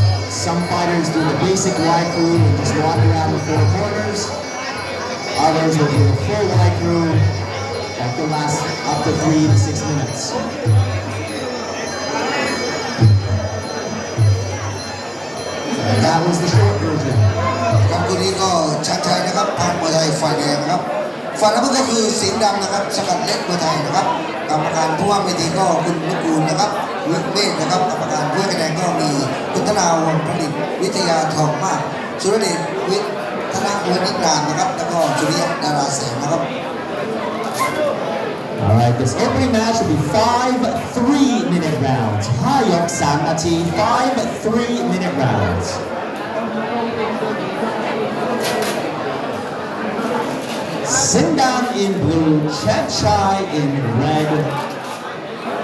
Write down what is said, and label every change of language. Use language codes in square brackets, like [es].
[en] Some fighters do the basic Y crew and just walk around the four corners. Others will do the full Y crew that can last up to 3 to 6 minutes. And that was the short version. [th] ครับคู่นี้ก็ชัดชัยนะครับทางมวยไทยฝ่ายแดงนะครับฝ่ายน้ำเงินก็คือสิงห์ดำนะครับสกัดเล็กมวยไทยนะครับกรรมการผู้ว่าเวทีก็คุณนุกูลนะครับวิเวกนะครับกรรมการผู้ว่าคะแนนก็มีคุณธนาวรผลิตวิทยาทองมากสุรเดชวิทนาวนิกรานนะครับแล้วก็สุริยะดาราแสงนะครับ [en] Alright, this opening match will be 5 3-minute rounds. Hayok Samati, 5 3-minute rounds. Singdam in blue, Chanchai in red.